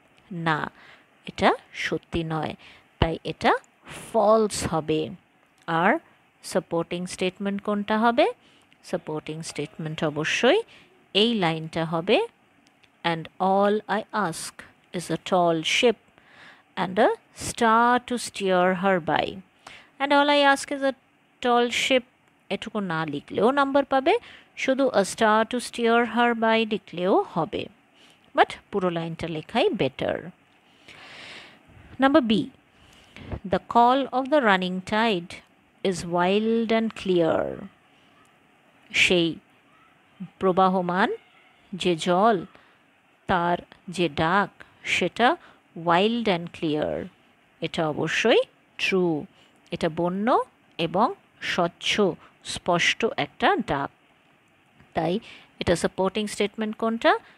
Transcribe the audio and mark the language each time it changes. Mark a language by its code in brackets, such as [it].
[bn] না, এটা সত্যি নয়, তাই এটা ফলস হবে। আর সাপোর্টিং স্টেটমেন্ট কোনটা হবে? সাপোর্টিং স্টেটমেন্ট অবশ্যই এই লাইনটা হবে, [en] And all I ask is a tall ship and a star to steer her by. And all I ask is a tall ship, [bn] এটুকু না লিখলেও নাম্বার পাবে, শুধু [en] a star to steer her by [bn] লিখলেও হবে, বাট পুরো লাইনটা লেখাই better. [en] Number B, the call of the running tide is wild and clear. [bn] সেই প্রবাহমান যে জল, তার যে ডাক সেটা [en] Wild and clear. [bn] এটা অবশ্যই ট্রু, এটা বন্য এবং স্বচ্ছ স্পষ্ট একটা ডাক, তাই এটা সাপোর্টিং স্টেটমেন্ট কোনটা?